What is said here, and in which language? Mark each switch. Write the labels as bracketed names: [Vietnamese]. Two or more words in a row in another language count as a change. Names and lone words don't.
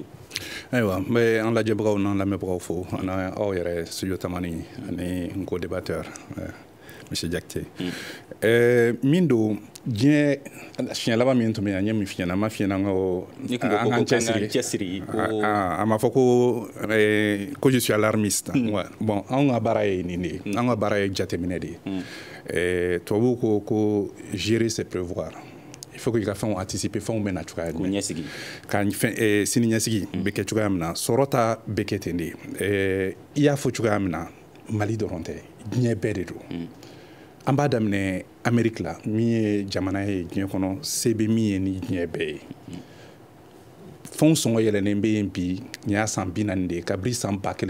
[Bambara] ayiwa n bɛ an lajɛbagaw n'an lamɛnbagaw fo ani aw yɛrɛ studio Tamani ani n co-débatteur Monsieur Diakité min don diɲɛ siɲɛ laban min tun bɛ yan n ye min f'i ɲɛna n ma f'i ɲɛna an k'an cɛsiri a ma fɔ ko [French] je suis alarmiste [Bambara] bon anw ka baara ye nin de ye an ka baara ye jateminɛ de ye tubabuw ko [French] gérer c'est prévoir il faut que [Bambara] i ka fɛnw anticiper fɛnw bɛ na cogoya jumɛn ka sini ɲɛsigi bɛ kɛ cogoya min na sɔrɔ ta bɛ kɛ ten de i y'a fɔ cogoya min na Mali dɔrɔn tɛ diɲɛ bɛɛ de don an b'a daminɛ Amérique la min ye jamana ye diɲɛ kɔnɔ se bɛ min ye ni diɲɛ bɛɛ ye fɛnw sɔngɔ yɛlɛnnen bɛ yen bi nin y'a san 40 de ye kabiri san